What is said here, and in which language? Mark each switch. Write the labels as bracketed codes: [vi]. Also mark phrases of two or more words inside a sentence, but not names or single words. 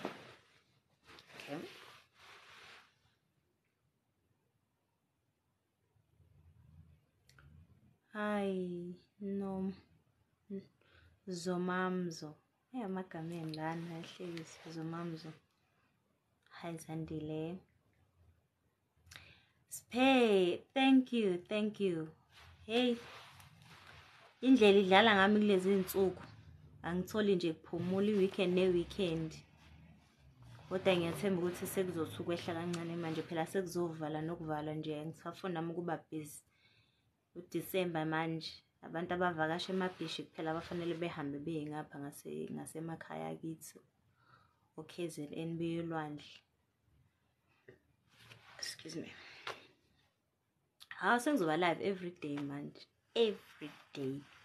[zu] Okay. Hayi no Zomamzo. Amagameni lana ahlekisa Zomamzo. Hayi Zandile. Spay, [en] thank you. Hey. [zu] Indlela idlala ngami kulezi insuku. Angitholi nje kuphumula i-weekend ne-weekend. Kodwa ngiyathemba ukuthi sekuzothi ukwehla kancane manje phela sekuzovala nokuvala nje ngisafuna nami ukuba busy. UDecember manje abantu abavakasha emabhishi kuphela abafanele behambe beye ngapha ngasemakhaya kithi. KZN beyolwandle. [en] Excuse me. [zu] Sengizoba [en] live every day [zu] manje. [en] Every day.